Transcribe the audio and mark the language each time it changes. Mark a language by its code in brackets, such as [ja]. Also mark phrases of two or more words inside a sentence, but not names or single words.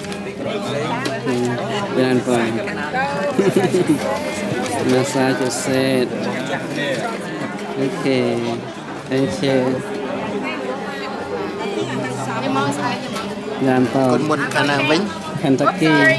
[km] បានបង [en] massage set okay thank you [km] បានបង គុណមុនខាងណាវិញ Kentucky